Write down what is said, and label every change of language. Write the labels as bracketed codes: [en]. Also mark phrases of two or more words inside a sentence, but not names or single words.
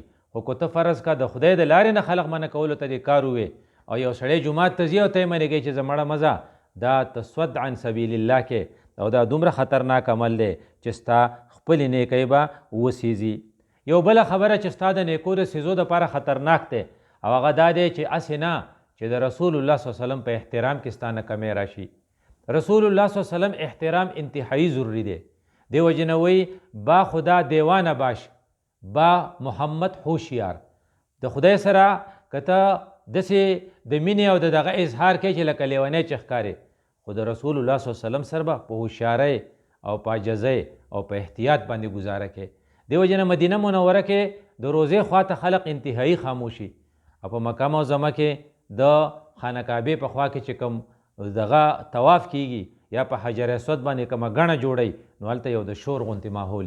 [ps] خو که ته فرض کا د خدای د لارې نه خلق منع کولو ته دې کار ووې او یو سړی جومات ته ځي او ته یې منې کوي چې زه مړه مزه، دا [ar] تصد عن سبیل الله [ps] کې، او دا دومره خطرناک عمل دی چې ستا خپلې نیکۍ به وسیځي. یو بله خبره چې ستا د نیکو د سیزو دپاره خطرناک دی او هغه دا دی چې هسې نه چې د [ar] رسول الله صلی الله علیه وسلم [ps] په احترام کې ستا نه کمی راشي. [ar] رسول الله صلی الله علیه وسلم [ps] احترام انتهایی ضروری دی. دی وجې نه وایي [fa] با خدا دیوانه باش، با محمد هوشیار. [ps] د خدای سره که ته داسې د مینې او د دغه اظهار کوي چې لکه لیونی چې ښکارې، خو د [ar] رسول الله صلی الله علیه وسلم [ps] سره به په هوښیارۍ او په عاجزۍ او په احتیاط باندې ګزاره کوي. دی وجې نه مدینه منوره کې د روزې خواته خلق انتهایی خاموشي، او په مکه معظمه کې د خانه کعبې په خوا کې چې کوم دغه طواف کیږي یا په حجر اسود باندې کومه ګڼه جوړی، نو هلته یو د شور غوندې ماحولي.